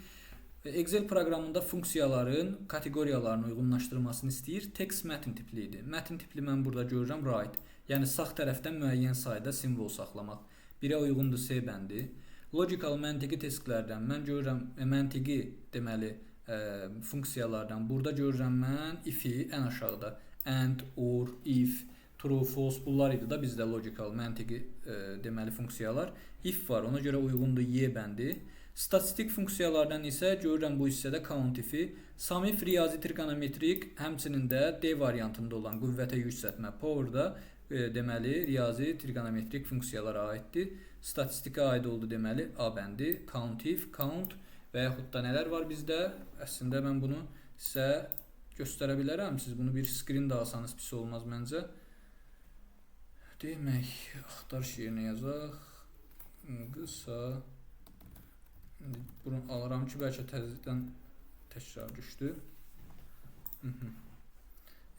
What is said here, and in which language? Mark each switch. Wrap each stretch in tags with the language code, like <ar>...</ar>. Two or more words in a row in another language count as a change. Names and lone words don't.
<az>Excel proqramında funksiyaların kateqoriyalarını uyğunlaşdırmasını istəyir. Text mətn tipli idi. Mətn tipli mən burada görürəm right. Yəni sağ tərəfdən müəyyən sayda simvol saxlamaq. 1-ə uyğundur C bəndi. Logical məntiqi testlərdən mən görürəm məntiqi deməli funksiyalardan. Burada görürəm mən if-i ən aşağıda.</az> <en>And, or, if, true,</en> <az>false bunlar idi da bizdə logical məntiqi deməli funksiyalar. If var, ona görə uyğundur Y bəndi. Statistik funksiyalardan isə görürəm bu hissədə count if-i. Sum if riyazi trigonometrik, həmçinin də D variantında olan qüvvətə yüksəltmə power-da deməli riyazi trigonometrik funksiyalara aiddir. Statistikə aid oldu deməli A bəndi, count if, count və yaxud da nələr var bizdə? Əslində mən bunu sizə göstərə bilərəm. Siz bunu bir screen də alsanız pis olmaz məncə. Demək, axtarış yerinə yazaq. Qısa. Bunu alıram ki, bəlkə təzədən təkrar düşdü.</az>